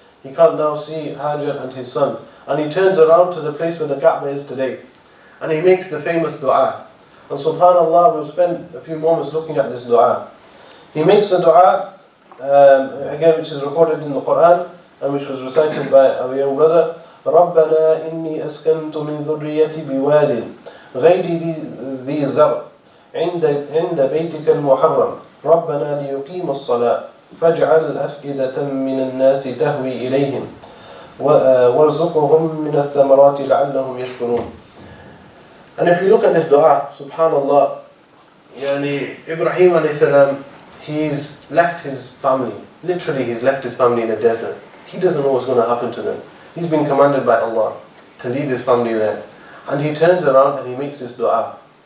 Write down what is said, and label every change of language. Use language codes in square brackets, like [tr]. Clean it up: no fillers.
[en] He can't now see Hajar and his son. And he turns around to the place where the Kaaba is today. And he makes the famous dua. And subhanAllah, we'll spend a few moments looking at this dua. He makes the dua, again, which is recorded in the Quran, and which was recited by our young brother. [ar] رَبَّنَا إِنِّي أَسْكَنْتُ مِنْ ذُرِّيَّتِي بِوَادٍ غَيْرِ ذِي زَرْعٍ عند بيتك المحرم ربنا ليقيموا الصلاة فاجعل أفئدة من الناس تهوي إليهم وارزقهم من الثمرات لعلهم يشكرون. [en] And if you look at this dua, subhanallah, Ibrahim alayhi salam, he's left his family. Literally, he's left his family in a desert. He doesn't know what's going to happen to them. He's been commanded by Allah to leave his family there. And he turns around and he makes this dua.